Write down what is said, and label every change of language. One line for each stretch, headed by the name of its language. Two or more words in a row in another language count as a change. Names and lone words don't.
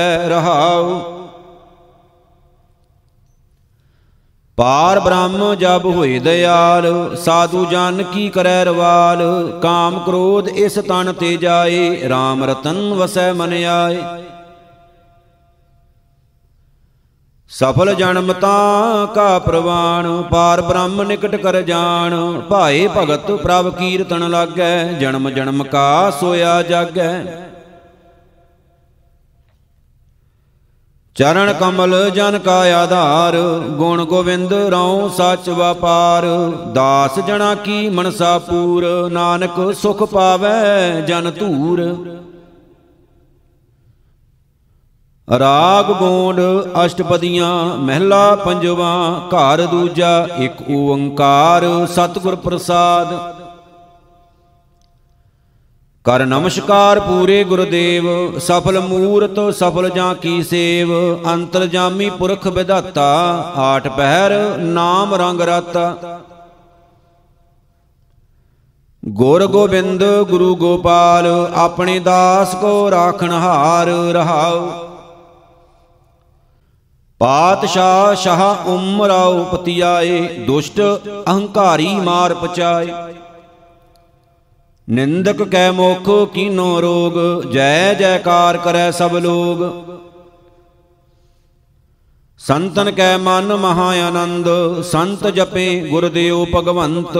Punjabi: ਰਹਾਉ ਪਾਰਬ੍ਰਹਮੁ ਜਬ ਹੋਇ ਦਇਆਲ, ਸਾਧੂ ਜਨ ਕੀ ਕਰੈ ਰਵਾਲ। ਕਾਮ ਕ੍ਰੋਧ ਇਸ ਤਨ ਤੇ ਜਾਇ, ਰਾਮ ਰਤਨੁ ਵਸੈ ਮਨਿ ਆਇ। ਸਫਲ ਜਨਮੁ ਤਾਂ ਕਾ ਪਰਵਾਣੁ, ਪਾਰਬ੍ਰਹਮੁ ਨਿਕਟਿ ਕਰਿ ਜਾਣੁ। ਭਾਇ ਭਗਤਿ ਪ੍ਰਭ ਕੀਰਤਨਿ ਲਾਗੈ, ਜਨਮ ਜਨਮ ਕਾ ਸੋਇਆ ਜਾਗੈ। ਚਰਣ ਕਮਲ ਜਨ ਕਾ ਆਧਾਰੁ, ਗੁਣ ਗੋਵਿੰਦ ਰਉਂ ਸਚੁ ਵਾਪਾਰੁ। ਦਾਸ ਜਨਾ ਕੀ ਮਨਸਾ ਪੂਰਿ, ਨਾਨਕ ਸੁਖੁ ਪਾਵੈ ਜਨ ਧੂਰਿ। ਰਾਗੁ ਗੋਂਡ ਅਸਟਪਦੀਆ ਮਹਲਾ ਪੰਜਵਾ। ਘਰੁ ਦੂਜਾ ੴ ਸਤਿਗੁਰ ਪ੍ਰਸਾਦਿ। ਕਰਿ ਨਮਸਕਾਰ ਪੂਰੇ ਗੁਰਦੇਵ, ਸਫਲ ਮੂਰਤਿ ਸਫਲ ਜਾ ਕੀ ਸੇਵ। ਅੰਤਰਜਾਮੀ ਪੁਰਖੁ ਬਿਧਾਤਾ, ਆਠ ਪਹਰ ਨਾਮ ਰੰਗਿ ਰਾਤਾ। ਗੁਰੁ ਗੋਬਿੰਦ ਗੁਰੂ ਗੋਪਾਲ, ਅਪਨੇ ਦਾਸ ਕਉ ਰਾਖਨਹਾਰ ਰਹਾਉ। ਪਾਤਿਸਾਹ ਸਾਹ ਉਮਰਾਉ ਪਤੀਆਏ, ਦੁਸਟ ਅਹੰਕਾਰੀ ਮਾਰਿ ਪਚਾਏ। ਨਿੰਦਕ ਕੈ ਮੁਖਿ ਕੀਨੋ ਰੋਗੁ, ਜੈ ਜੈ ਕਾਰੁ ਕਰੈ ਸਭ ਲੋਗੁ। ਸੰਤਨ ਕੈ ਮਨਿ ਮਹਾ ਅਨੰਦੁ, ਸੰਤ ਜਪਹਿ ਗੁਰਦੇਉ ਭਗਵੰਤੁ।